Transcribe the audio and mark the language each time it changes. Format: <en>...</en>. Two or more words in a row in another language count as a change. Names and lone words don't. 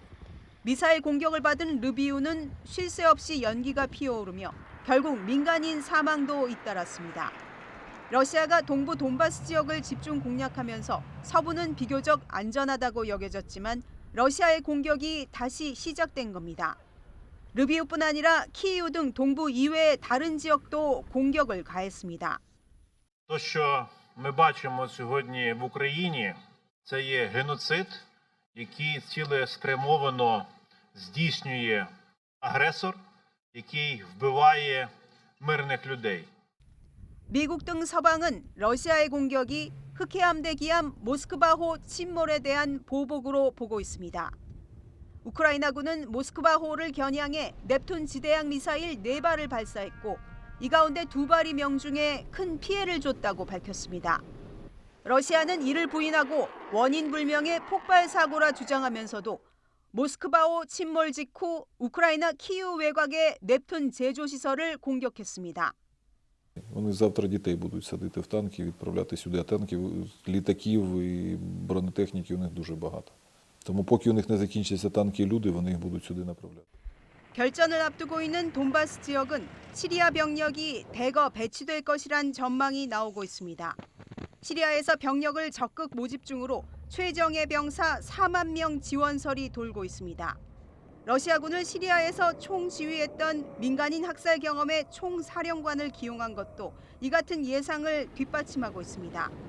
<ko>미사일 공격을 받은 르비우는 쉴 새 없이 연기가 피어오르며 결국 민간인 사망도 잇따랐습니다. 러시아가 동부 돈바스 지역을 집중 공략하면서 서부는 비교적 안전하다고 여겨졌지만 러시아의 공격이 다시 시작된 겁니다. 르비우뿐 아니라 키이우 등 동부 이외의 다른 지역도 공격을 가했습니다.</ko> <uk>То, що ми бачимо сьогодні в Україні, це є геноцид, який цілеспрямовано здійснює агресор, який вбиває мирних людей.</uk> <ko>미국 등 서방은 러시아의 공격이 흑해함대 기함 모스크바호 침몰에 대한 보복으로 보고 있습니다. 우크라이나군은 모스크바호를 겨냥해 넵툰 지대항 미사일 4발을 발사했고 이 가운데 2발이 명중에 큰 피해를 줬다고 밝혔습니다. 러시아는 이를 부인하고 원인 불명의 폭발 사고라 주장하면서도 모스크바호 침몰 직후 우크라이나 키이우 외곽의 넵툰 제조 시설을 공격했습니다.</ko> <uk>Вони завтра дітей будуть садити в танки, відправляти сюди, а танків, літаків і бронетехніки у них дуже багато. Тому поки у них не закінчаться танки і люди, вони їх будуть сюди направляти.</uk> <ko>결전을 앞두고 있는 돈바스 지역은 시리아 병력이 대거 배치될 것이란 전망이 나오고 있습니다. 시리아에서 병력을 적극 모집 중으로 최정예 병사 4만 명 지원설이 돌고 있습니다. 러시아군을 시리아에서 총지휘했던 민간인 학살 경험의 총사령관을 기용한 것도 이 같은 예상을 뒷받침하고 있습니다.</ko>